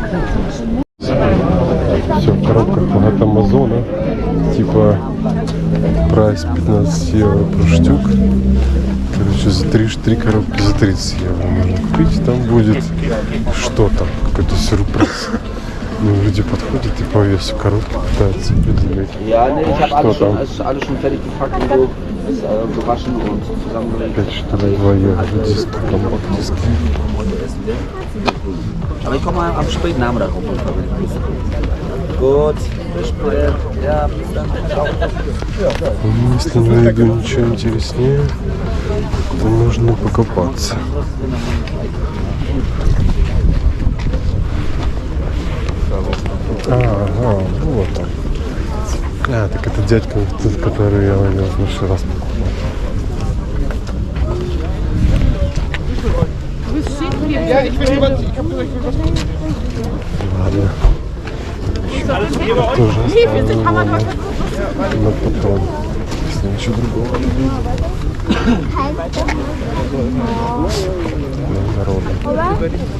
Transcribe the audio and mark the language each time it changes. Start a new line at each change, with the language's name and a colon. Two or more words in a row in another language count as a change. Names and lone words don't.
Russian: Все в коробках от Амазона. Типа Прайс 15 евро
German: pro Stück.
Russian: Короче, за 3 коробки за 30 евро можно купить. Там будет что-то, какой-то сюрприз. Ну, люди подходят и по весу коробки пытаются определить.
German: Ja, nee, ich habe
Russian: Что там?
German: alles schon fertig gepackt und so. Ist gewaschen und zusammengelegt.
Russian: 5 что ли, 2 евро, диски, компакт-диски.
German: Aber ich komme mal am späten Nachmittag rum. Gut, bis später. Ja, bis dann. Ciao.
Russian: Если не найду ничего интереснее, то нужно покопаться. Ага, вот он. А, так это дядька, тот, который я возил в прошлый раз покупал. Ладно. Тоже оставлю на потом, если ничего другого не будет. Народу.